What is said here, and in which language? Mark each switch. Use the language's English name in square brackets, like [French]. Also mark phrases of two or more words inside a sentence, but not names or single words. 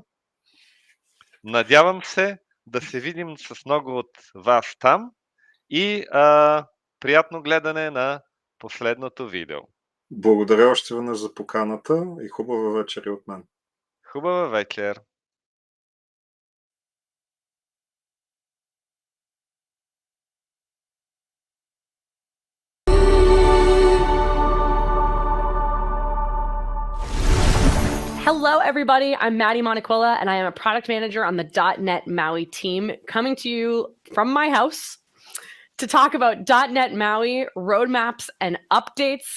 [Bulgarian] Надявам се да се видим с много от вас там и приятно гледане на последното видео. Благодаря още веднъж за поканата и хубава вечер и от мен. Хубава вечер! [English] Hello, everybody. I'm Maddie Montequilla, and I am a product manager on the .NET MAUI team, coming to you from my house to talk about .NET MAUI roadmaps and updates.